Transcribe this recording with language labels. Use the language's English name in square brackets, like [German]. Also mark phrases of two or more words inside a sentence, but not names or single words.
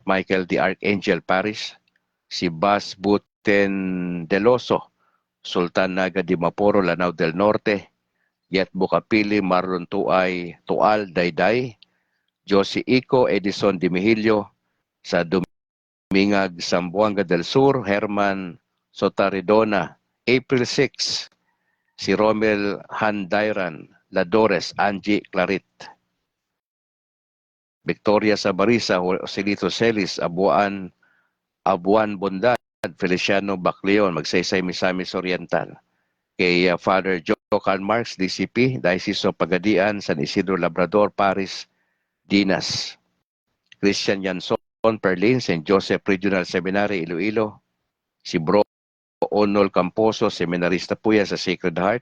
[Filipino] Michael the Archangel Parish, si Bas Buten Deloso, Sultan Naga di Maporo, Lanao del Norte, Yet Bukapili, Marlon Tuay, Tual, Dayday, Josie Ico, Edison Dimihilio, sa Dumingag, Zamboanga del Sur, Herman Sotaridona, April 6, si Romel Handairan, Ladores, Angie Clarit. Victoria Sabarisa, Joselito Celis, Abuan Bondad, Feliciano Bacleon, Magsaysay Misamis Oriental. Kay Father Joe Carl Marx, DCP, Diocese of Pagadian, San Isidro Labrador, Paris, Dinas. Christian Yanson, Perlin, St. Joseph Regional Seminary, Iloilo. Si Bro Onol Camposo, seminarista po yan sa Sacred Heart.